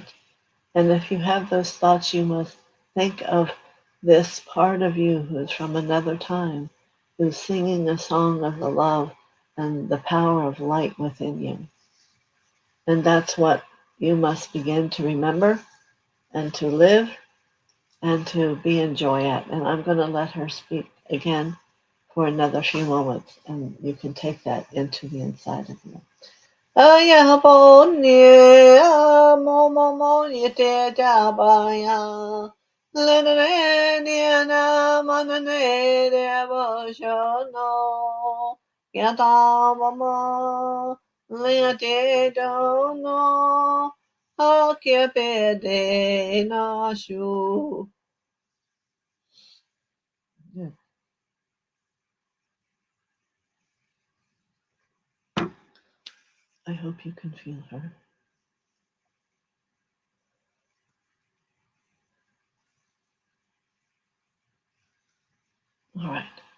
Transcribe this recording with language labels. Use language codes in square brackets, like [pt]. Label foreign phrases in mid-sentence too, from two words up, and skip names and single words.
[en] And if you have those thoughts, you must think of this part of you who's from another time, who's singing a song of the love and the power of light within you. And that's what you must begin to remember and to live and to be in joy at. And I'm going to let her speak again for another few moments, and you can take that into the inside of you. Aya bo ni mo mo mo ni te ja ba ya le ne ni na ma ne de bo sho no ya da ma ma le te do no ha ke pe de na shu. I hope you can feel her. All right.